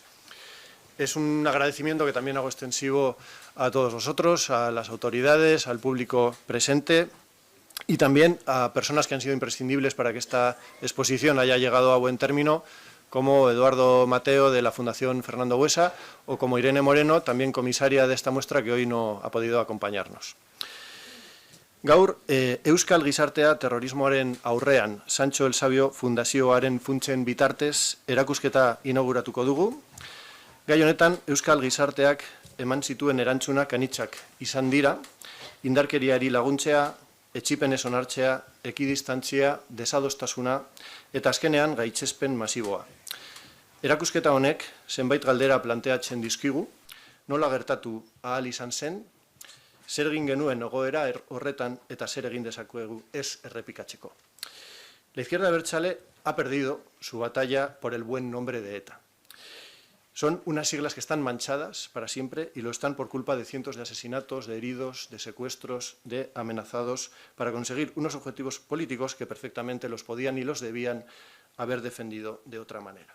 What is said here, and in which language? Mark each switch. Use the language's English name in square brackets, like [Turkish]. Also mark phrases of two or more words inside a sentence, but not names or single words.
[Spanish] Es un agradecimiento que también hago extensivo a todos vosotros, a las autoridades, al público presente y también a personas que han sido imprescindibles para que esta exposición haya llegado a buen término, como Eduardo Mateo de la Fundación Fernando Buesa o como Irene Moreno, también comisaria de esta muestra, que hoy no ha podido acompañarnos. [Basque] Gaur, Euskal Gizartea terrorismoaren aurrean Sancho el Sabio Fundazioaren funtsen bitartez erakusketa inauguratuko dugu. Gai honetan, Euskal Gizarteak eman zituen erantzunak anitzak izan dira, indarkeriari laguntzea, etsipenez onartzea, ekidistantzia, desadostasuna eta azkenean gaitzespen masiboa. Erakusketa honek zenbait galdera planteatzen dizkigu, nola gertatu ahal izan zen, zer egin genuen egoera horretan eta zer egin dezakegu ez errepikatzeko. [Spanish] La izquierda abertzale ha perdido su batalla por el buen nombre de ETA. Son unas siglas que están manchadas para siempre y lo están por culpa de cientos de asesinatos, de heridos, de secuestros, de amenazados, para conseguir unos objetivos políticos que perfectamente los podían y los debían haber defendido de otra manera.